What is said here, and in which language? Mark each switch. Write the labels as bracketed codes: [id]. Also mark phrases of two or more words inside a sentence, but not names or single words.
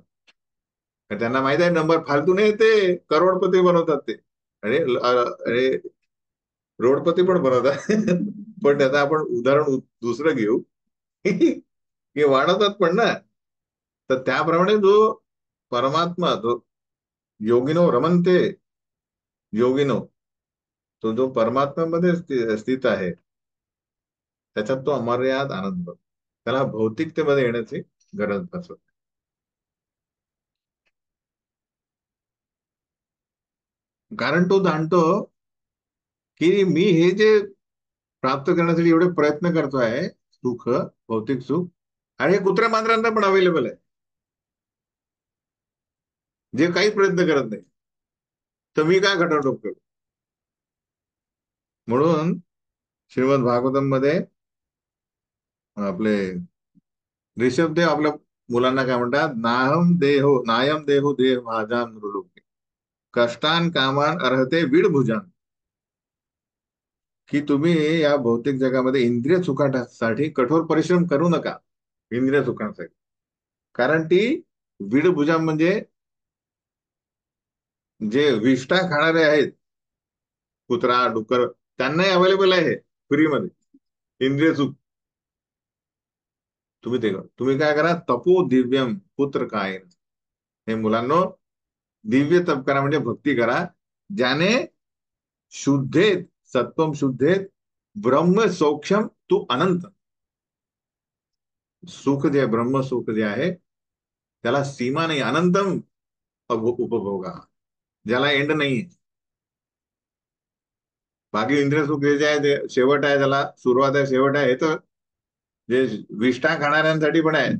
[mr] आणि त्यांना माहित आहे नंबर फालतू नाही, ते करोडपती बनवतात ते. अरे अरे, रोडपती पण बनवतात. पण त्याचं आपण उदाहरण दुसरं घेऊ. की वाढवतात पण ना. तर त्याप्रमाणे जो परमात्मा, [sa] जो योगिनो रमनते योगिनो, [mr] तो जो परमात्म्यामध्ये स्थित आहे, त्याच्यात तो अमर्याद आनंद बघतो. त्याला भौतिकतेमध्ये येण्याची गरज नसत. कारण तो जाणतो की मी हे जे प्राप्त करण्यासाठी एवढे प्रयत्न करतोय, सुख, भौतिक सुख, आणि हे कुत्र्या मांजरांना पण अवेलेबल आहे, जे काही प्रयत्न करत नाही. तर मी काय खटाटोप करू? म्हणून श्रीमद भागवतम मध्ये आपले ऋषभदेव आपल्या मुलांना काय म्हणतात? [sa] नायम देहो देह भाजा नृलोके कष्टान कामान अर्हते वीड भुजान. [mr] की तुम्ही या भौतिक जगामध्ये इंद्रिय सुखासाठी कठोर परिश्रम करू नका. इंद्रिय सुखांसाठी. कारण ती वीडभुजा म्हणजे जे विष्ठा खाणारे आहेत, कुत्रा डुक्कर, त्यांनाही अवेलेबल आहे फ्रीमध्ये इंद्रिय सुख. तुम्ही ते करा. तुम्ही काय करा? [sa] तपो दिव्यम पुत्र काय. [mr] हे मुलांनो, दिव्य तप करा म्हणजे भक्ती करा, ज्याने [sa] शुद्धेत, सत्वम शुद्धेत, ब्रह्म सौख्यम तू अनंत. [mr] सुख जे ब्रह्म सुख जे आहे त्याला सीमा नाही, अनंतम उपभोगा, ज्याला एंड नाही. बाकी इंद्रिय सुख जे आहे ते शेवट आहे, त्याला सुरुवात आहे शेवट आहे, हे तर जे विष्ठा खाणाऱ्यांसाठी पण आहे.